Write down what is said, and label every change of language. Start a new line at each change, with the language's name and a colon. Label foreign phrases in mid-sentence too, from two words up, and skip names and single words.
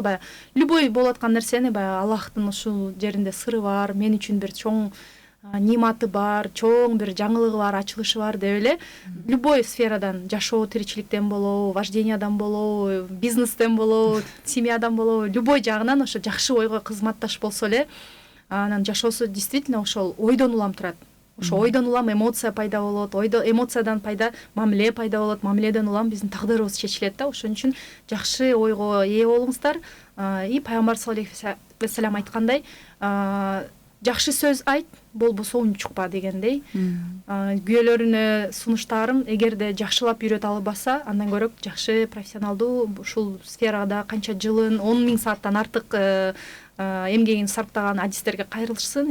Kyrgyz: Баягы любой болуп аткан нерсени баягы Аллахтын ушул жеринде сыры бар, мен үчүн бир чоң ниматы бар, чоң бир жаңылыгы бар, ачылышы бар деп эле любой сферадан, жашоо тиричиликтен болобу, вождениядан болобу, бизнестен болобу, семьядан болобу, любой жагынан ошо жакшы ойго кызматташ болсо эле анан жашоосу действительно ошол ойдон улам турат. Ошо ойдон улам эмоция пайда болот, эмоциядан пайда мамиле пайда болот, мамиледен улам биздин тагдырыбыз чечилет да. Ошон үчүн жакшы ойго ээ болуңуздар. И пайгамбар
Arabic: саллаллаху алейхи ва саллям
Kyrgyz: айткандай, жакшы сөз айт, болбосо унчукпа дегендей. Күйөөлөрүнө сунуштарым эгерде жакшылап үйрөтө албаса, андан көрө жакшы профессионалдуу ушул сферада канча жылын 10.000 сааттан артык эмгегин сарптаган адистерге кайрылышсын.